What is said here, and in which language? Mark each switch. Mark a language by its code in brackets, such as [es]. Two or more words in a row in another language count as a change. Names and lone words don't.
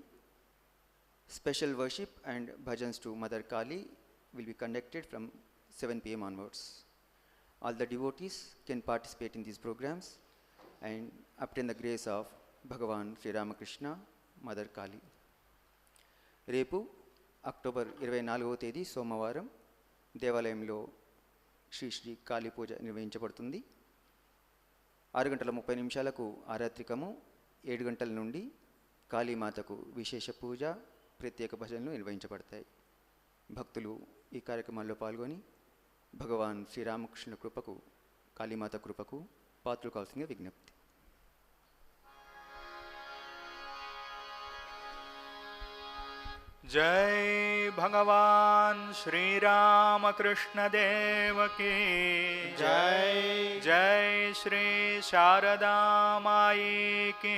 [en] Special worship and bhajans to Mother Kali will be conducted from 7 p.m. onwards. All the devotees can participate in these programs and obtain the grace of Bhagavan Sri Ramakrishna, Mother Kali. [te] Repu అక్టోబర్ 24వ తేదీ సోమవారం దేవాలయంలో శ్రీ కాళీ పూజ నిర్వహించబడుతుంది. 6 గంటల 30 నిమిషాలకు ఆరాత్రికము, 7 గంటల నుండి కాళీమాతకు విశేష పూజ, ప్రత్యేక భజనలు నిర్వహించబడతాయి. భక్తులు ఈ కార్యక్రమాల్లో పాల్గొని భగవాన్ శ్రీరామకృష్ణ కృపకు, కాళీమాత కృపకు పాత్రలు కావాల్సిన విజ్ఞప్తి. [hi] जय भगवान श्री रामकृष्ण देव की जय जय श्री शारदा माई की